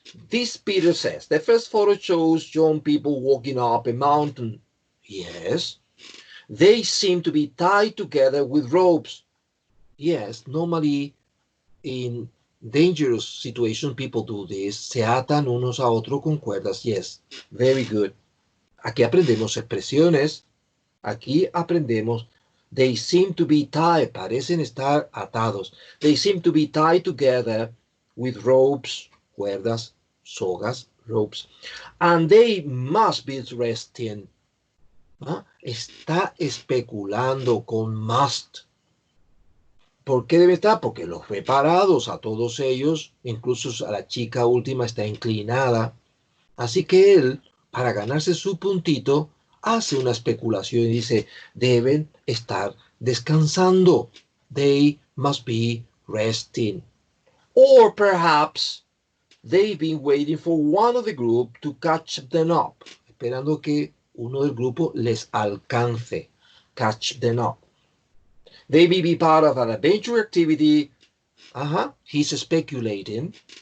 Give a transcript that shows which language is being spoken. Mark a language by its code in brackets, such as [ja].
[en] This Peter says, the first photo shows young people walking up a mountain. Yes. They seem to be tied together with ropes. Yes, normally in dangerous situations people do this. [es] Se atan unos a otros con cuerdas. [en] Yes, very good. [es] Aquí aprendemos expresiones. Aquí aprendemos. [en] They seem to be tied. [es] Parecen estar atados. [en] They seem to be tied together with ropes, cuerdas, sogas, ropes. And they must be resting. [es] Está especulando con must. ¿Por qué debe estar? Porque los ve parados a todos ellos, incluso a la chica última está inclinada. Así que él, para ganarse su puntito, hace una especulación y dice, deben estar descansando. [en] They must be resting. Or perhaps they've been waiting for one of the group to catch them up. [es] Esperando que uno del grupo les alcance. [en] Catch them up. They may be part of an adventure activity. He's speculating.